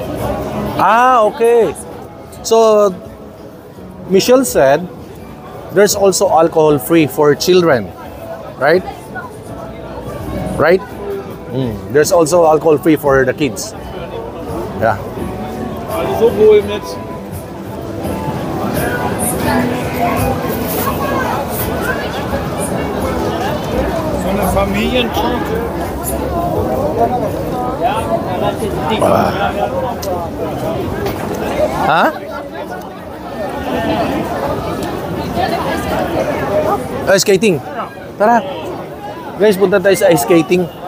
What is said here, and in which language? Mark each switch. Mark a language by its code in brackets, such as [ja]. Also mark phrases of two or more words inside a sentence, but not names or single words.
[en] Ah, okay. So, Michelle said there's also alcohol free for children, right? Right? There's also alcohol free for the kids. Yeah. [de] Also wohl mit. So eine Familientrunk. Ha? [en] Ice skating. Tara. [tl] Guys, punta tayo sa [en] ice skating.